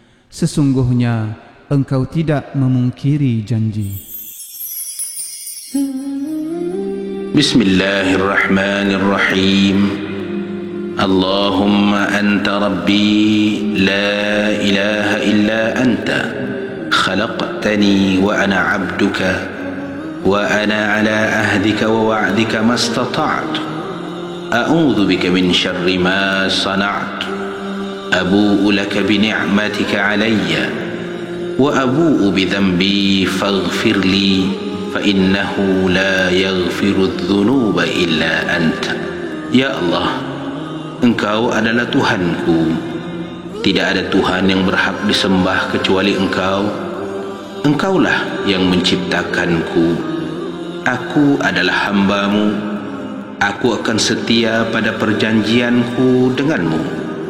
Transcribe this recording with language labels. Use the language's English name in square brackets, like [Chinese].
[Indonesian] Sesungguhnya Engkau tidak memungkiri janji. [Arabic] بسم الله الرحمن الرحيم اللهم أنت ربي لا إله إلا أنت خلقتني وأنا عبدك وأنا على عهدك ووعدك ما استطعت أعوذ بك من شر ما صنعت أبوء لك بنعمتك علي وأبوء بذنبي فاغفر لي فإنه لا يغفر الذنوب إلا أنت. يا الله، [Indonesian] Engkau adalah Tuhanku. Tidak ada Tuhan yang berhak disembah kecuali Engkau. Engkaulah yang menciptakanku. Aku adalah hambamu. Aku akan setia pada perjanjianku denganmu.